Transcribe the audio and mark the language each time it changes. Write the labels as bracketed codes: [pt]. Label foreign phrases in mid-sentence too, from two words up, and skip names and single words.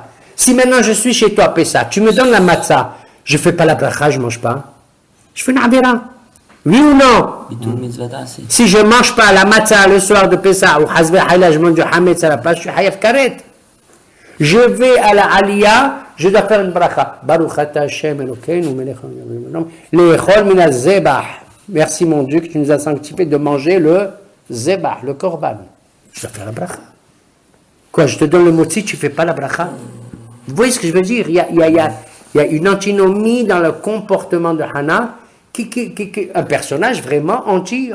[fr] Si maintenant je suis chez toi, Pessa, tu me donnes la matzah, je fais pas la bracha, je mange pas. Je fais une avera. Oui ou non? Si je mange pas la matzah le soir de Pessa, ou hasbe hayla, je mange du hametz à la place, je suis [he] חייב כרת. [fr] Je vais à la aliyah, je dois faire une bracha. [he] ברוך אתה השם אלהינו מלך העולם לאכול מן הזבח. [fr] Merci mon Dieu que tu nous as sanctifié de manger le zebah, le korban. Je dois faire la bracha. Quoi, je te donne le motzi, tu fais pas la bracha? Vous voyez ce que je veux dire? Il y a une antinomie dans le comportement de Hannah, un personnage vraiment anti.